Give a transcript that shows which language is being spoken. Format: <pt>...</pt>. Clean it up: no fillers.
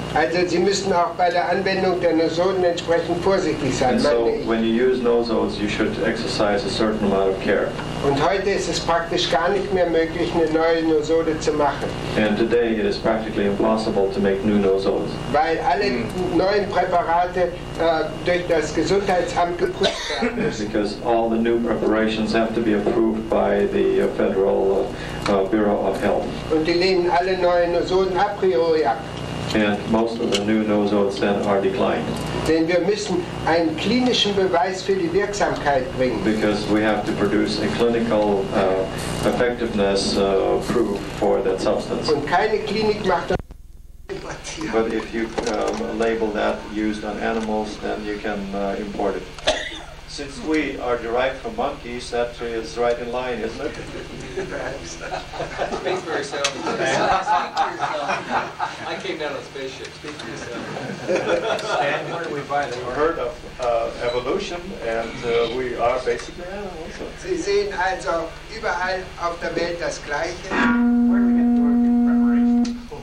<de>Also Sie müssen auch bei der Anwendung der Nosoden entsprechend vorsichtig sein,</de> <en>And so</en> <de>meine ich.</de> <en>when you use nosodes, you should exercise a certain amount of care.</en> <de>Und heute ist es praktisch gar nicht mehr möglich, eine neue Nosode zu machen,</de> <en>And today it is practically impossible to make new nosodes.</en> <de>weil alle neuen Präparate durch das Gesundheitsamt geprüft werden müssen.</de> <en>Because all the new preparations have to be approved by the Federal Bureau of Health.</en> <de>Und die lehnen alle neuen Nosoden a priori ab.</de> <en>And most of the new nosodes then are declined.</en> <de>Denn wir müssen einen klinischen Beweis für die Wirksamkeit bringen.</de> <en>Because we have to produce a clinical effectiveness proof for that substance.</en> <de>Und keine Klinik macht das.</de> <en>But if you label that used on animals, then you can import it. since we are derived from monkeys, that is right in line, isn't it? Speak for yourself. Speak for yourself. I came down on a spaceship. Speak for yourself. Stan, where do we buy the We've heard of evolution, and we are basically animals.</en> <de>Sie sehen also überall auf der Welt das Gleiche.</de> <en>Where do we get the organ preparation?</en>